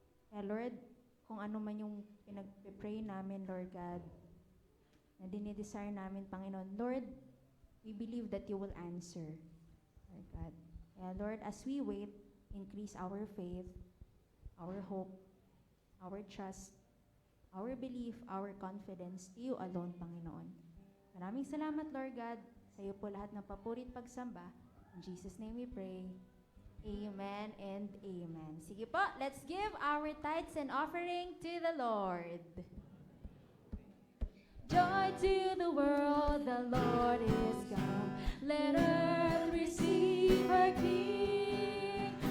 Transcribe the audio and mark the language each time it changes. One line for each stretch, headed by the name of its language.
Filipino: Kaya Lord, kung ano man yung pinag-pray namin, Lord God, na dinidesire namin, Panginoon,
English: Lord, we believe that you will answer.
Filipino: Lord God.
English: And Lord, as we wait, increase our faith, our hope, our trust, our belief, our confidence to you alone, Panginoon.
Filipino: Maraming salamat, Lord God. Sa iyo po lahat ng papuri at pagsamba.
English: In Jesus' name we pray. Amen and amen.
Filipino: Sige po,
English: let's give our tithes and offering to the Lord. Joy to the world, the Lord is come. Let earth receive her King.